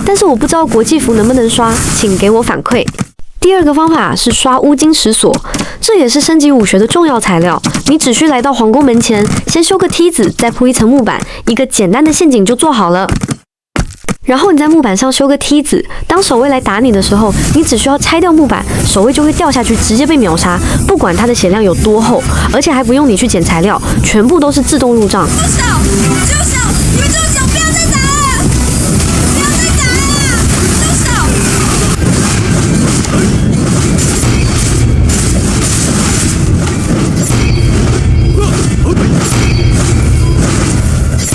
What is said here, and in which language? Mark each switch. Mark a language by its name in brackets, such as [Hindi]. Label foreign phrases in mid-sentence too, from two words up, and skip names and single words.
[Chinese] 但是我不知道國際服能不能刷，請給我反饋。第二個方法是刷烏金石鎖，這也是升級武學的重要材料。你只需來到皇宮門前，先修個梯子，再鋪一層木板，一個簡單的陷阱就做好了。然後你在木板上修個梯子，當守衛來打你的時候，你只需要拆掉木板，守衛就會掉下去，直接被秒殺，不管他的血量有多厚，而且還不用你去撿材料，全部都是自動入賬。住手！住手！你們住手！不要再打了！不要再打了！住手！